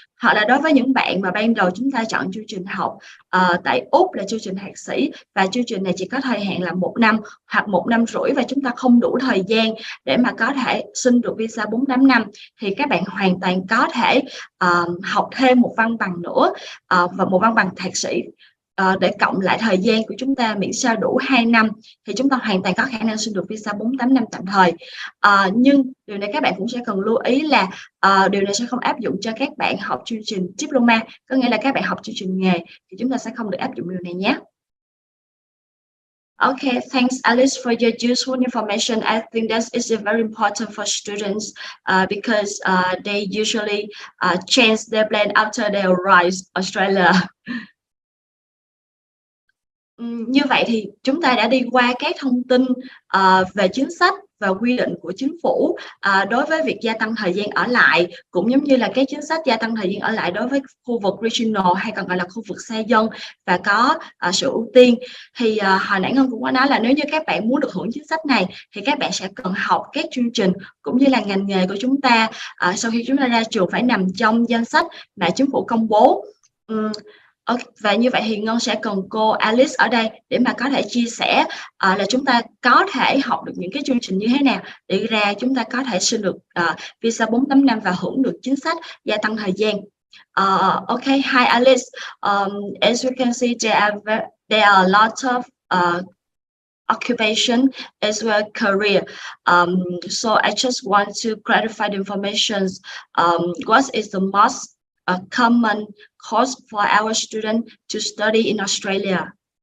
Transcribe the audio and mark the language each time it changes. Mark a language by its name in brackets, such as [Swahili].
[Vietnamese] Hoặc là đối với những bạn mà ban đầu chúng ta chọn chương trình học tại Úc là chương trình thạc sĩ, và chương trình này chỉ có thời hạn là 1 năm hoặc 1 năm rưỡi, và chúng ta không đủ thời gian để mà có thể xin được visa 4-8 năm, thì các bạn hoàn toàn có thể học thêm một văn bằng nữa và một văn bằng thạc sĩ để cộng lại thời gian của chúng ta, miễn sao đủ 2 năm thì chúng ta hoàn toàn có khả năng xin được visa 4-8 năm tạm thời. Nhưng điều này các bạn cũng sẽ cần lưu ý là điều này sẽ không áp dụng cho các bạn học chương trình diploma, có nghĩa là các bạn học chương trình nghề thì chúng ta sẽ không được áp dụng điều này nhé. [English] Okay, thanks Alice for your useful information. I think that is very important for students because they usually change their plan after they arrive Australia. [Vietnamese] Như vậy thì chúng ta đã đi qua các thông tin về chính sách và quy định của chính phủ đối với việc gia tăng thời gian ở lại, cũng giống như là các chính sách gia tăng thời gian ở lại đối với khu vực regional hay còn gọi là khu vực xa dân và có sự ưu tiên. Thì hồi nãy Ngân cũng có nói là nếu như các bạn muốn được hưởng chính sách này thì các bạn sẽ cần học các chương trình cũng như là ngành nghề của chúng ta sau khi chúng ta ra trường phải nằm trong danh sách mà chính phủ công bố. Và như vậy thì Ngân sẽ cần cô Alice ở đây để mà có thể chia sẻ là chúng ta có thể học được những cái chương trình như thế nào để ra chúng ta có thể xin được visa 4-8 năm và hưởng được chính sách gia tăng thời gian. [English] Okay, hi Alice. As you can see, there are a lot of occupation as well career. So I just want to clarify the information. What is the most common course for our students to study in Australia?